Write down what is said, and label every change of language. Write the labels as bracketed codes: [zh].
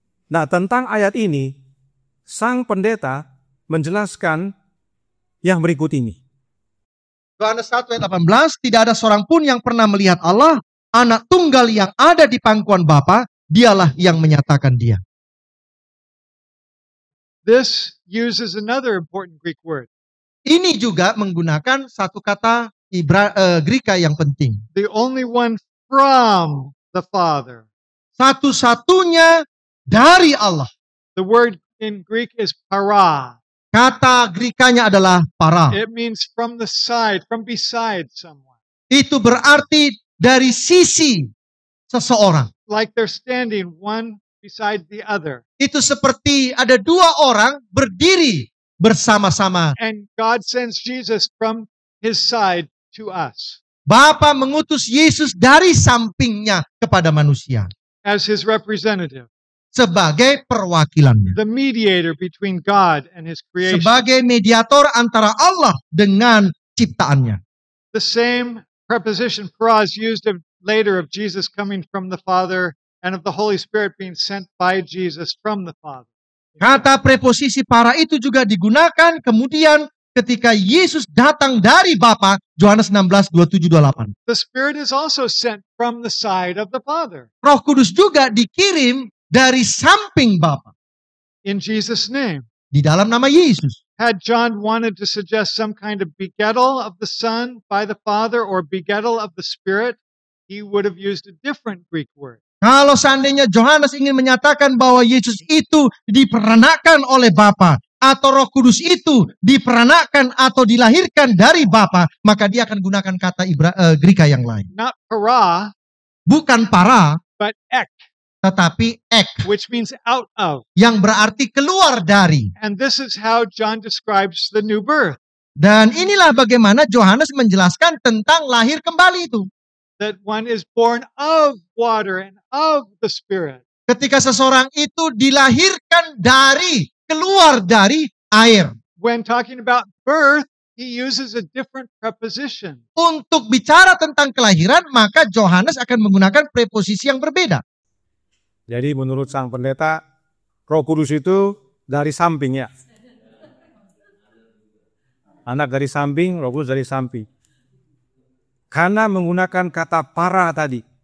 [id] Nah, tentang ayat ini, sang pendeta menjelaskan yang berikut ini. Yohanes 1 ayat 18, tidak ada seorang pun yang pernah melihat Allah, anak tunggal yang ada di pangkuan Bapa, dialah yang menyatakan dia. [en] This uses another important Greek word. [id] Ini juga menggunakan satu kata Greka yang penting. [en] The only one from the Father. [id] Satu-satunya dari Allah. [en] The word in Greek is para. [id] Kata Grekanya adalah para. [en] It means from the side, from beside someone. [id] Itu berarti dari sisi seseorang. [en] Like they're standing one beside the other. [id] Itu seperti ada dua orang berdiri bersama-sama. [en] And God sends Jesus from his side to us [id] Bapa mengutus Yesus dari sampingnya kepada manusia [en] as his representative, [id] sebagai perwakilannya. [en] the mediator between God and his creation. [id] Sebagai mediator antara Allah dengan ciptaannya. [en] The same preposition para is used later of Jesus coming from the Father and of the Holy Spirit being sent by Jesus from the Father. [id] Kata preposisi para itu juga digunakan kemudian ketika Yesus datang dari Bapa, Yohanes 16, 27, 28. [en] The Spirit is also sent from the side of the Father [id] Roh Kudus juga dikirim dari samping Bapa [en] in Jesus' name. [id] di dalam nama Yesus. [en] Had John wanted to suggest some kind of begettal of the Son by the Father or begettal of the Spirit, he would have used a different Greek word. [id] Kalau seandainya Yohanes ingin menyatakan bahwa Yesus itu diperanakan oleh Bapa atau Roh Kudus itu diperanakan atau dilahirkan dari Bapa, maka dia akan gunakan kata Greka yang lain. [en] Not para, [id] Bukan para, [en] but ek, [id] tetapi ek, [en] which means out of. [id] yang berarti keluar dari. [en] And this is how John describes the new birth. [id] Dan inilah bagaimana Yohanes menjelaskan tentang lahir kembali itu. [en] That one is born of water and of the Spirit. [id] Ketika seseorang itu dilahirkan dari, keluar dari air. [en] When talking about birth, he uses a different preposition. [id] Untuk bicara tentang kelahiran, maka Yohanes akan menggunakan preposisi yang berbeda. Jadi menurut sang pendeta, Roh Kudus itu dari sampingnya. Anak dari samping, Roh Kudus dari samping. Karena menggunakan kata para tadi.